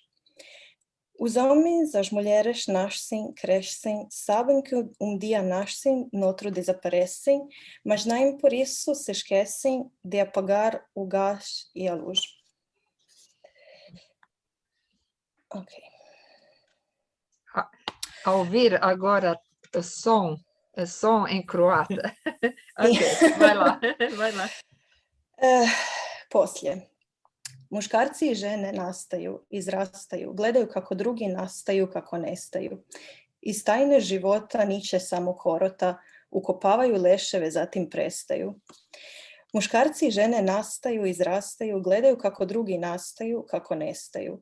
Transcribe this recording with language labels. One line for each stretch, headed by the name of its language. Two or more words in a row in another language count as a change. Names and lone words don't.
Portuguese: Os homens, as mulheres nascem, crescem, sabem que um dia nascem, no outro desaparecem, mas nem por isso se esquecem de apagar o gás e a luz. Ok. A ouvir agora o som em croata. Ok, vai lá.
Croatian: Poslije. Muškarci i žene nastaju, izrastaju, gledaju kako drugi nastaju, kako nestaju. Iz tajne života niče samo korota, ukopavaju leševe, zatim prestaju. Muškarci i žene nastaju, izrastaju, gledaju kako drugi nastaju, kako nestaju.